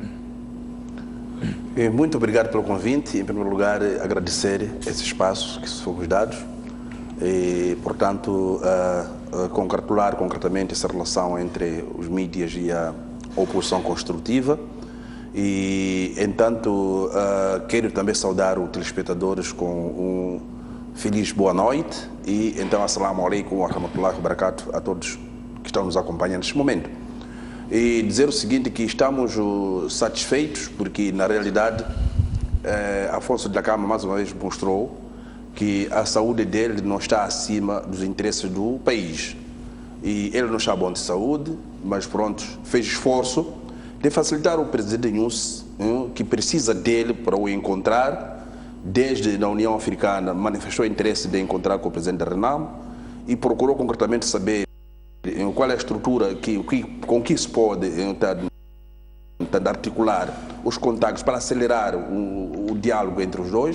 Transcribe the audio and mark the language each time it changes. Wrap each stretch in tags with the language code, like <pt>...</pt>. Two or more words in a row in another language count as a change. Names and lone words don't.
<pt>Muito obrigado pelo convite. Em primeiro lugar, agradecer esse espaço que fomos dados e, portanto, congratular concretamente essa relação entre os mídias e a oposição construtiva. E, entanto, quero também saudar os telespectadores com um feliz boa noite e, então,</pt> <ar>السلام عليكم ورحمة الله وبركاته</ar> <pt>a todos que estão nos acompanhando neste momento. E dizer o seguinte, que estamos satisfeitos, porque na realidade Afonso Dhlakama mais uma vez mostrou que a saúde dele não está acima dos interesses do país. E ele não está bom de saúde, mas pronto, fez esforço de facilitar o presidente Nyusi, que precisa dele para o encontrar, desde na União Africana manifestou interesse de encontrar com o presidente Renamo e procurou concretamente saber qual é a estrutura com que se pode articular os contactos para acelerar o diálogo entre os dois.</pt>